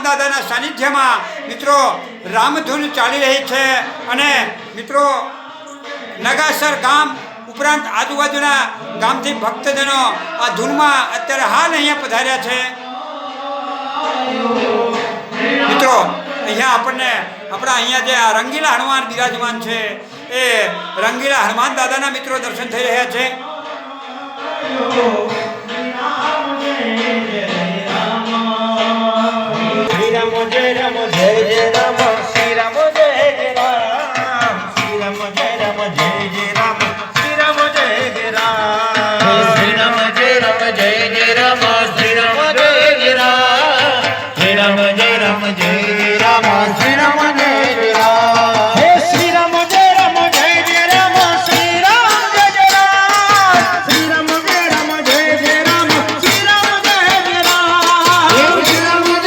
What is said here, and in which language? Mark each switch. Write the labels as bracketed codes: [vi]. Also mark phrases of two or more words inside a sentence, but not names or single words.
[gu] દાદાના સાનિધ્યમાં મિત્રો રામધૂન ચાલી રહી છે અને મિત્રો નગાસર ગામ ઉપરાંત આજુબાજુના ગામથી ભક્તજનો આ ધૂનમાં અત્યારે હાલ અહીંયા પધાર્યા છે। મિત્રો અહીંયા આપણને આપણા અહીંયા જે આ રંગીલા હનુમાન બિરાજમાન છે એ રંગીલા હનુમાન દાદાના મિત્રો દર્શન થઈ રહ્યા છે। [hi] जय राम जय राम श्री राम जय राम श्री राम जय राम जय राम श्री राम जय राम श्री राम जय राम जय राम श्री राम जय राम श्री राम जय राम जय राम श्री राम जय राम हे श्री राम जय राम जय राम श्री राम जय राम श्री राम जय राम जय राम श्री राम जय राम हे श्री राम